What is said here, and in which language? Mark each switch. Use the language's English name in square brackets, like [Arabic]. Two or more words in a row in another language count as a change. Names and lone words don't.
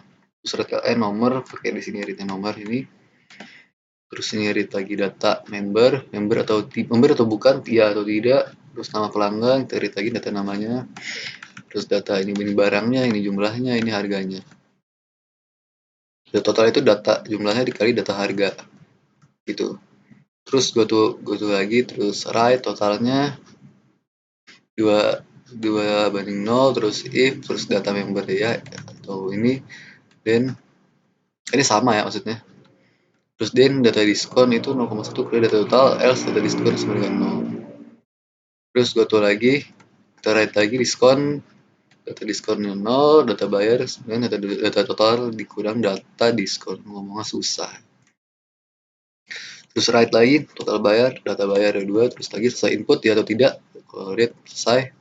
[Indonesian] Terus read nomor, pakai di sini read nomor ini. Terus ini read lagi data member atau bukan, iya atau tidak. Terus nama pelanggan, kita read lagi data namanya. terus data ini barangnya, ini jumlahnya, ini harganya. Total itu data jumlahnya dikali data harga gitu. Terus [English] go to [Indonesian] lagi, terus write totalnya 2 2 banding 0, terus if, terus data member ya atau ini, then ini sama ya maksudnya. Terus then data diskon itu 0,1 kali data total, else data diskon sama dengan 0. Terus [English] go to [Indonesian] lagi, kita write lagi diskon, data diskonnya 0, data bayar, kemudian data total dikurang data diskon. Ngomongnya susah. Terus write lagi, total bayar, data bayar 2, terus lagi selesai input ya atau tidak. Kalau read selesai.